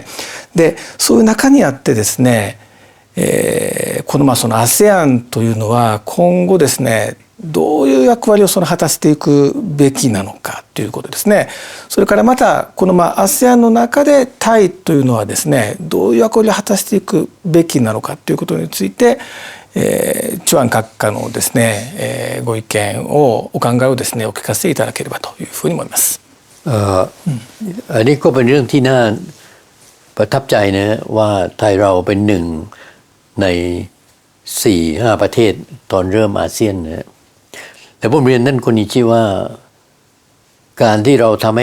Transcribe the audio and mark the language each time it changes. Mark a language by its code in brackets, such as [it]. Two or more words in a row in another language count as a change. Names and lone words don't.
[ja] でそういう中にあってですね、このその ASEAN というのは今後ですねどういう役割を果たしていくべきなのかということですね。それからまたこのASEAN の中でタイというのはですねどういう役割を果たしていくべきなのかということについて、チュアン閣下のですね、ご意見をお考えをですねお聞かせいただければというふうに思います。 [th] อันนี้ก็เป็นเรื่องที่น่าประทับใจนะว่าไทยเราเป็นหนึ่งใน 4-5 ประเทศตอนเริ่มอาเซียนนะแต่ผมเรียนท่านคนนี้ชื่อว่าการที่เราทำให้